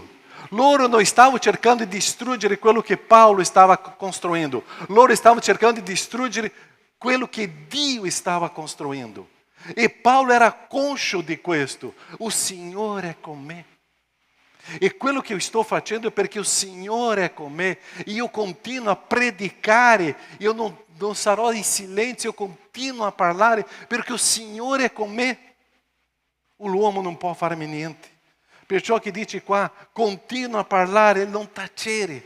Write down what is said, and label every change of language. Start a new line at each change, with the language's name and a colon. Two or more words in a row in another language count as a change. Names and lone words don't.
Italian: Loro non stavano cercando di distruggere quello che Paulo stava costruendo, loro stavano cercando di distruggere quello che Dio stava costruendo. E Paulo era conscio di questo. O Signore è con me. E quello che
Portuguese: eu estou
Italian: facendo é perché il Signore è con me. E io continuo a predicare. Io non sarò in silenzio, io continuo a parlare perché il Signore è con me. L'uomo non può farmi niente. Perciò che dice qua, continua a parlare e non tacere.